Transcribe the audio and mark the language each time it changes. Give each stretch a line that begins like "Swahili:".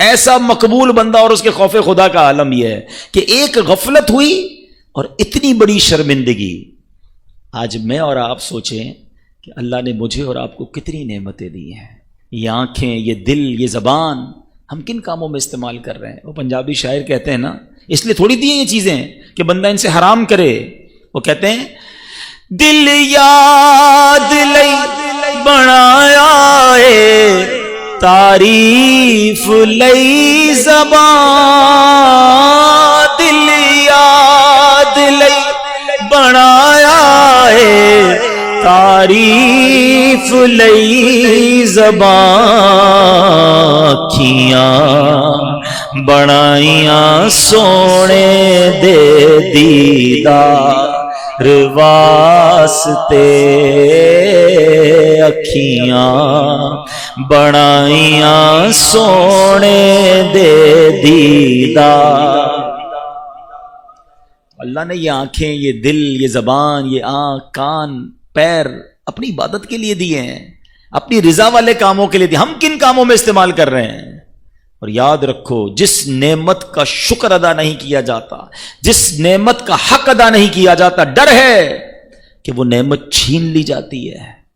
Urdu: ایسا مقبول بندہ, اور اس کے خوف خدا کا عالم یہ ہے کہ ایک غفلت ہوئی اور اتنی بڑی شرمندگی. آج میں اور آپ سوچیں کہ اللہ نے مجھے اور آپ کو کتنی نعمتیں دی ہیں. یہ آنکھیں, یہ دل, یہ زبان ہم کن کاموں میں استعمال کر رہے ہیں؟ وہ پنجابی شاعر کہتے ہیں نا, اس لیے تھوڑی دی ہیں یہ چیزیں کہ بندہ ان سے حرام کرے.
Punjabi: وہ کہتے ہیں دل یاد لئی بنایا ہے, تعریف لئی زبان, دل یاد لئی بنایا ہے, تعریف لئی زبان, اکھیاں بنائیاں سونے دے دیدار واسطے, اکھیاں بنائیاں سونے دے دیدار.
Urdu: اللہ نے یہ آنکھیں, یہ دل, یہ زبان, یہ آنکھ, کان, پیر اپنی عبادت کے لیے دیے ہیں, اپنی رضا والے کاموں کے لیے دیے. ہم کن کاموں میں استعمال کر رہے ہیں؟ اور یاد رکھو جس نعمت کا شکر ادا نہیں کیا جاتا, جس نعمت کا حق ادا نہیں کیا جاتا, ڈر ہے کہ وہ نعمت چھین لی جاتی ہے.